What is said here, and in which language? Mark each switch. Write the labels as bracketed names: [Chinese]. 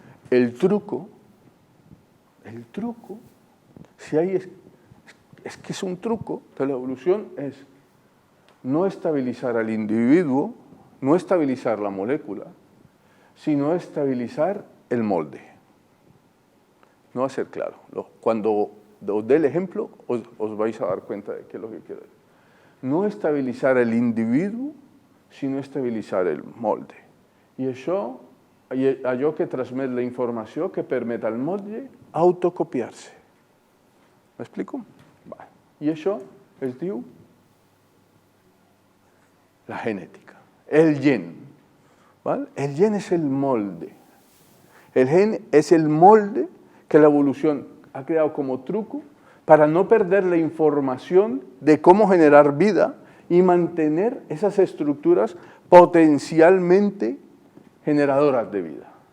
[Spanish] El truco, si hay, es que es un truco de la evolución, es no estabilizar al individuo, no estabilizar la molécula, sino estabilizar el molde. No va a ser claro. Cuando os dé el ejemplo, os vais a dar cuenta de qué es lo que quiero decir. No estabilizar el individuo, sino estabilizar el molde. [Catalan] I això, allò que transmet la informació que permet al molde autocopiar-se. M'explico? I això es diu la genética, el gen. [Spanish] ¿Vale? El gen es el molde. El gen es el molde que la evolución ha creado como truco para no perder la información de cómo generar vida y mantener esas estructuras potencialmente generadoras de vida.